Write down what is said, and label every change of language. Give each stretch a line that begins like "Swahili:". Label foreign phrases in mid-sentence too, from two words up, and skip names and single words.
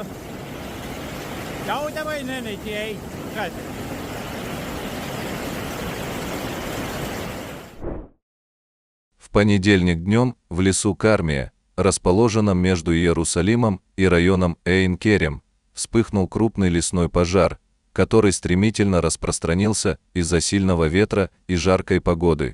Romanian: Ia uite, băi, nene, ce e aici. Uite.
Russian: В понедельник днем в лесу Кармия, расположенном между Иерусалимом и районом Эйн-Керем, вспыхнул крупный лесной пожар, который стремительно распространился из-за сильного ветра и жаркой погоды.